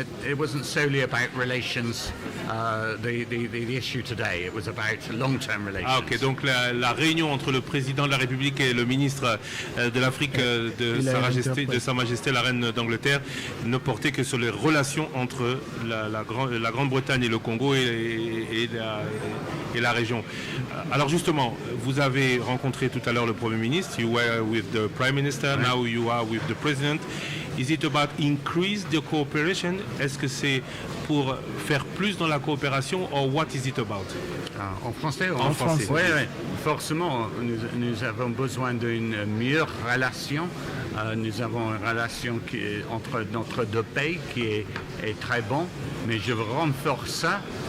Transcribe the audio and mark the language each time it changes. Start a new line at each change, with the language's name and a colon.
English: It wasn't solely about relations. The issue today, it was about long-term relations.
French: Ah ok, donc la réunion entre le président de la République et le ministre de l'Afrique de Sa Majesté la Reine d'Angleterre ne portait que sur les relations entre la Grande-Bretagne et le Congo et la région. Alors justement, vous avez rencontré tout à l'heure le Premier ministre.
English: You were with the Prime Minister, now you are with the President. Is it about increase the cooperation?
French: Est-ce que c'est pour faire plus dans la coopération
English: or what is it about?
French: En français? En français. Oui, oui. Forcément, nous avons besoin d'une meilleure relation. Nous avons une relation entre notre deux pays qui est très bon, mais je veux renforcer ça